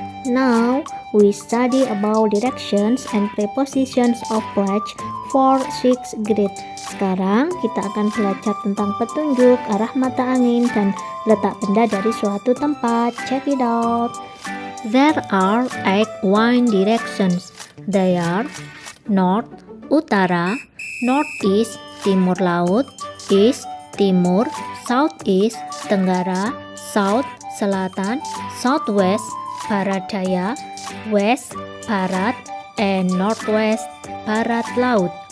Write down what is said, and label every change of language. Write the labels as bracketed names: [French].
[English] Now we study about directions and prepositions of pledge for 6th grade. [Indonesian] Sekarang kita akan belajar tentang petunjuk, arah mata angin, dan letak benda dari suatu tempat. [English] Check it out. There are 8 wind directions. They are north, utara, northeast, timur laut, east, timur, southeast, tenggara, south, selatan, southwest, barat daya, west, barat, and northwest, barat laut.